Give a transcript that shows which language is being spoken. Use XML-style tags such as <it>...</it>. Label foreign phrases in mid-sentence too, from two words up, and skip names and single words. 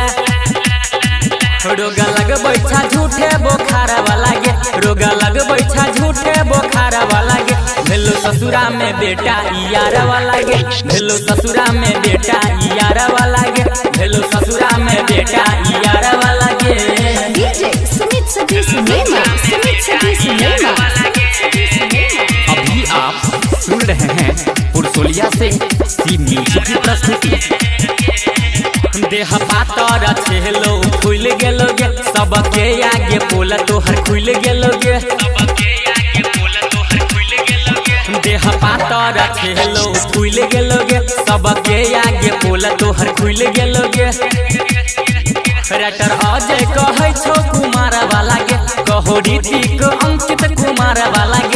<anp>रोगा लगबै छा झूठे बोखार वाला गे, रोगा लगबै छा झूठे बोखार वाला गे। हेलो ससुरा में बेटा यार वाला गे, हेलो ससुरा में बेटा यार वाला गे, हेलो ससुरा में बेटा यार वाला गे। DJ Sumit Satish Nema, Sumit Satish Nema।</anp> <hi>अभी आप सुन रहे हैं पुरसोलिया से सी म्यूजिक की प्रस्तुति।</hi> <anp>देह पातर छेलो खुल गेलो गे, सबके आगे पोल तोहर खुल गेलो गे। देह पातर छेलो खुल गेलो गे, सबके आगे पोल तोहर खुल गेलो गे। राइटर अजय कहै छौ कुमार वाला गे, कहो ऋतिक अंकित कुमार वाला गे।</anp>